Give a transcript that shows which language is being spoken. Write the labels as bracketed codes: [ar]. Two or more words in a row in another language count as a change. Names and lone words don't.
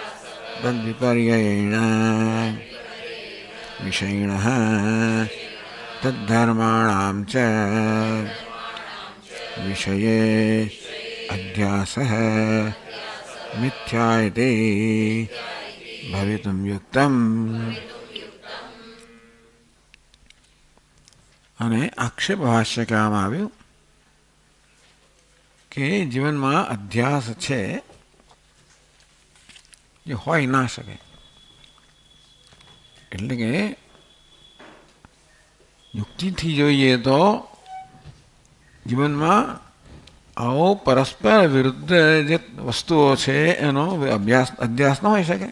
[sa] तद्विपर्ययेण विषयिणः तद्धर्माणां च विषये अध्यासः मिथ्या इति भवितुं युक्तम्. [gu] અને આક્ષેપ ભાષ્ય કહેવામાં આવ્યું કે જીવનમાં અધ્યાસ છે જે હોઈ ના શકે. એટલે કે યુક્તિથી જોઈએ તો જીવનમાં આવો પરસ્પર વિરુદ્ધ જે વસ્તુઓ છે એનો અધ્યાસ ન હોઈ શકે.